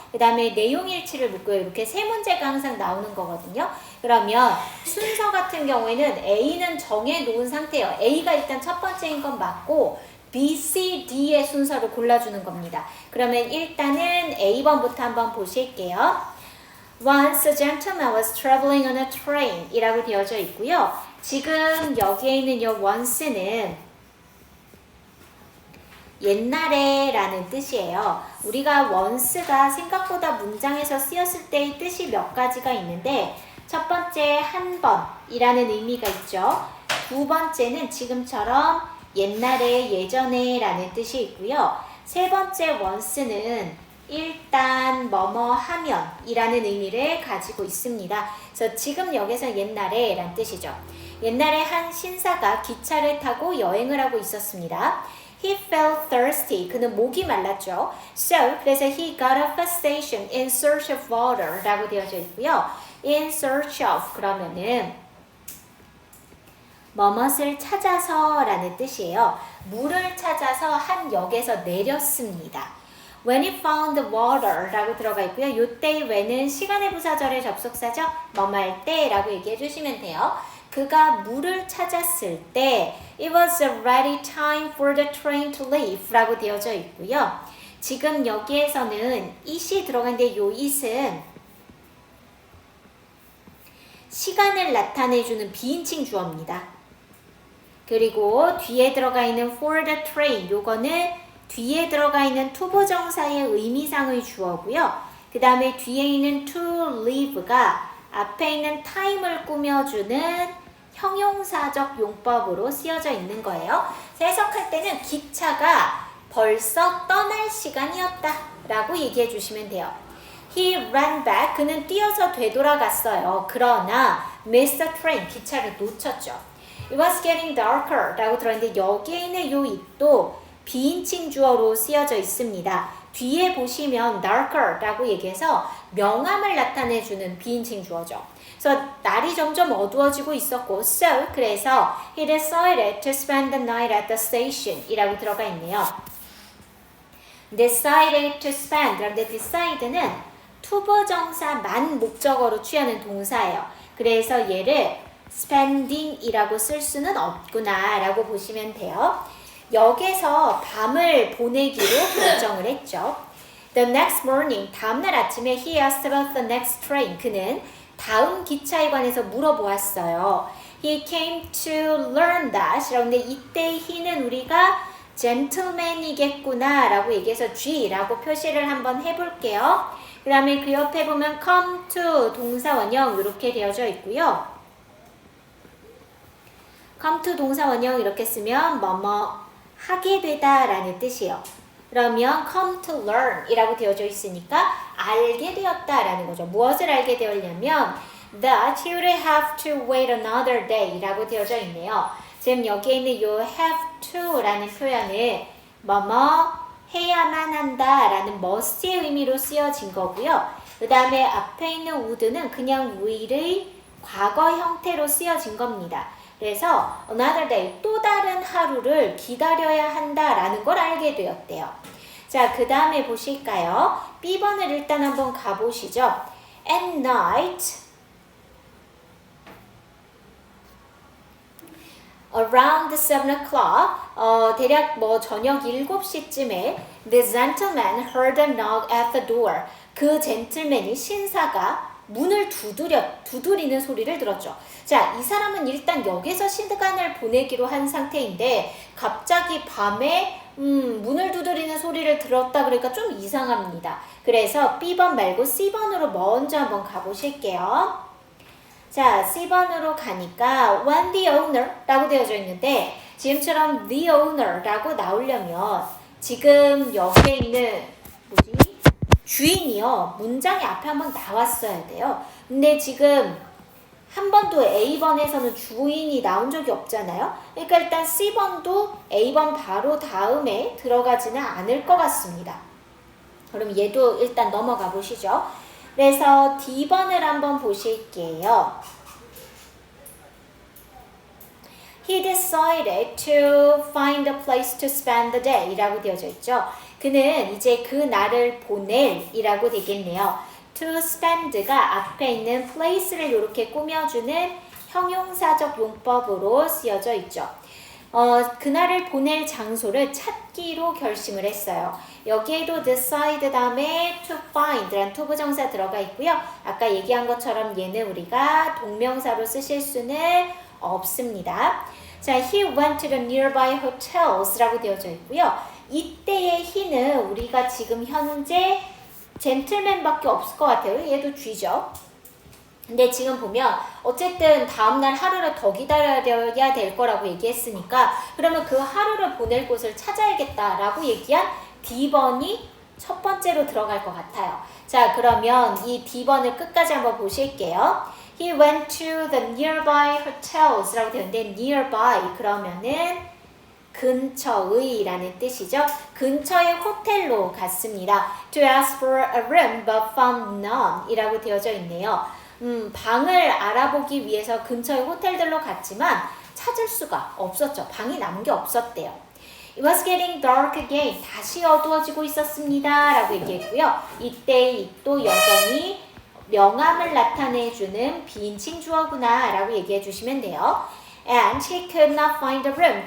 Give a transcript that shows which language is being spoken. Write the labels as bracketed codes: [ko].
[ko] 그 다음에 내용 일치를 묻고요. 이렇게 세 문제가 항상 나오는 거거든요. 그러면 순서 같은 경우에는 A는 정해놓은 상태예요. A가 일단 첫 번째인 건 맞고 B, C, D의 순서를 골라주는 겁니다. 그러면 일단은 A번부터 한번 보실게요. [en] Once a gentleman was traveling on a train [ko] 이라고 되어져 있고요. 지금 여기에 있는 이 once는 옛날에 라는 뜻이에요. 우리가 once가 생각보다 문장에서 쓰였을 때의 뜻이 몇 가지가 있는데 첫 번째 한 번이라는 의미가 있죠. 두 번째는 지금처럼 옛날에 예전에 라는 뜻이 있고요. 세 번째 once는 일단 뭐뭐 하면 이라는 의미를 가지고 있습니다. 그래서 지금 여기서 옛날에 라는 뜻이죠. 옛날에 한 신사가 기차를 타고 여행을 하고 있었습니다. [en] He felt thirsty. [ko] 그는 목이 말랐죠. [en] So, [ko] 그래서 [en] he got off a station in search of water [ko] 라고 되어져 있고요. [en] In search of [ko] 그러면은 뭐뭇을 찾아서 라는 뜻이에요. 물을 찾아서 한 역에서 내렸습니다. [en] When he found the water [ko] 라고 들어가 있고요. 요때 when은 시간의 부사절의 접속사죠. 뭐뭐할 때 라고 얘기해 주시면 돼요. 그가 물을 찾았을 때 [en] It was already time for the train to leave [ko] 라고 되어져 있고요. 지금 여기에서는 it이 들어간데 요 it은 시간을 나타내주는 비인칭 주어입니다. 그리고 뒤에 들어가 있는 [en] for the train [ko] 요거는 뒤에 들어가 있는 투부정사의 의미상의 주어고요. 그 다음에 뒤에 있는 [en] to leave [ko] 가 앞에 있는 time을 꾸며주는 형용사적 용법으로 쓰여져 있는 거예요. 해석할 때는 기차가 벌써 떠날 시간이었다 라고 얘기해 주시면 돼요. [en] He ran back. [ko] 그는 뛰어서 되돌아갔어요. 그러나 [en] missed the train. [ko] 기차를 놓쳤죠. [en] It was getting darker [ko] 라고 들어있는데 여기에 있는 요 it도 비인칭 주어로 쓰여져 있습니다. 뒤에 보시면 darker 라고 얘기해서 명암을 나타내주는 비인칭 주어죠. 그래서 날이 점점 어두워지고 있었고 [en] so [ko] 그래서 [en] he decided to spend the night at the station [ko] 이라고 들어가 있네요. [en] decided to spend [ko] 그런데 decide는 투부정사만 목적어로 취하는 동사예요. 그래서 얘를 spending 이라고 쓸 수는 없구나 라고 보시면 돼요. 역에서 밤을 보내기로 결정을 했죠. [en] The next morning, [ko] 다음날 아침에 [en] he asked about the next train. [ko] 그는 다음 기차에 관해서 물어보았어요. [en] He came to learn that. [ko] 그런데 이때 he는 우리가 gentleman이겠구나 라고 얘기해서 G라고 표시를 한번 해볼게요. 그 다음에 그 옆에 보면 come to 동사 원형 이렇게 되어져 있고요. come to 동사 원형 이렇게 쓰면 뭐뭐 하게 되다 라는 뜻이에요. 그러면 [en] come to learn [ko] 이라고 되어져 있으니까 알게 되었다 라는 거죠. 무엇을 알게 되었냐면 [en] that you would have to wait another day [ko] 라고 되어져 있네요. 지금 여기에 있는 요 have to 라는 표현은 뭐뭐 해야만 한다 라는 must의 의미로 쓰여진 거고요. 그 다음에 앞에 있는 would는 그냥 will의 과거 형태로 쓰여진 겁니다. 그래서 [en] another day, [ko] 또 다른 하루를 기다려야 한다라는 걸 알게 되었대요. 자, 그 다음에 보실까요? B번을 일단 한번 가보시죠. [en] At night, around 7 o'clock, [ko] 대략 뭐 저녁 7시쯤에 [en] the gentleman heard a knock at the door. [ko] 그 젠틀맨이 신사가 문을 두드리는 소리를 들었죠. 자, 이 사람은 일단 역에서 시간을 보내기로 한 상태인데 갑자기 밤에 문을 두드리는 소리를 들었다 그러니까 좀 이상합니다. 그래서 B번 말고 C번으로 먼저 한번 가보실게요. 자, C번으로 가니까 [en] when the owner [ko] 라고 되어져 있는데 지금처럼 [en] the owner [ko] 라고 나오려면 지금 여기에 있는 주인이요. 문장이 앞에 한번 나왔어야 돼요. 근데 지금 한 번도 A번에서는 주인이 나온 적이 없잖아요. 그러니까 일단 C번도 A번 바로 다음에 들어가지는 않을 것 같습니다. 그럼 얘도 일단 넘어가 보시죠. 그래서 D번을 한번 보실게요. [en] He decided to find a place to spend the day [ko] 라고 되어져 있죠. 그는 이제 그 날을 보낼 이라고 되겠네요. To spend가 앞에 있는 place를 이렇게 꾸며주는 형용사적 용법으로 쓰여져 있죠. 그날을 보낼 장소를 찾기로 결심을 했어요. 여기에도 decide 다음에 to find라는 투부정사 들어가 있고요. 아까 얘기한 것처럼 얘는 우리가 동명사로 쓰실 수는 없습니다. [en] 자, he went to the nearby hotels [ko] 라고 되어져 있고요. 이때의 he는 우리가 지금 현재 젠틀맨밖에 없을 것 같아요. 얘도 G죠. 근데 지금 보면 어쨌든 다음날 하루를 더 기다려야 될 거라고 얘기했으니까 그러면 그 하루를 보낼 곳을 찾아야겠다라고 얘기한 D번이 첫 번째로 들어갈 것 같아요. 자, 그러면 이 D번을 끝까지 한번 보실게요. [en] He went to the nearby hotels [ko] 라고 되는데 nearby 그러면은 근처의 라는 뜻이죠. 근처의 호텔로 갔습니다. [en] To ask for a room but found none [ko] 이라고 되어져 있네요. 방을 알아보기 위해서 근처의 호텔들로 갔지만 찾을 수가 없었죠. 방이 남은 게 없었대요. [en] It was getting dark again. [ko] 다시 어두워지고 있었습니다. 라고 얘기했고요. 이때 또 여전히 명암을 나타내주는 비인칭 주어구나 라고 얘기해 주시면 돼요. [en] And he could not find a room.